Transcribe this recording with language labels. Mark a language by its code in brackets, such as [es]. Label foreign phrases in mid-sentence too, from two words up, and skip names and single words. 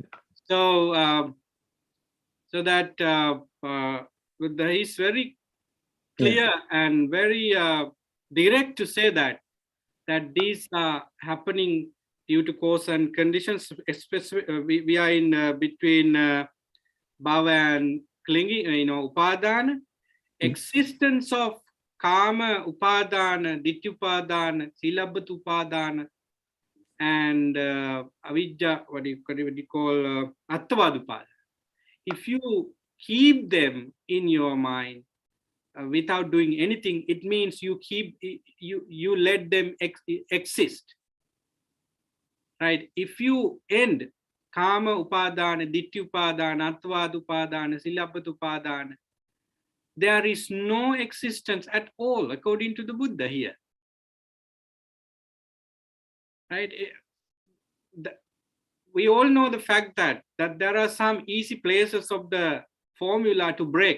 [en] So, so that he's very clear and very direct to say that these are happening due to cause and conditions. Especially, we are in between bhava and clinging, upadana. Existence of [pi] kama upadana, ditya upadana, silabhat upadana, [en] and avidya, what do you call [pi] attavad upadana. [en] If you keep them in your mind without doing anything, it means you let them exist, right? If you end [pi] kama upadana, ditya upadana, attavad upadana, silabhat upadana, [en] there is no existence at all, according to the Buddha here. Right? We all know the fact that there are some easy places of the formula to break.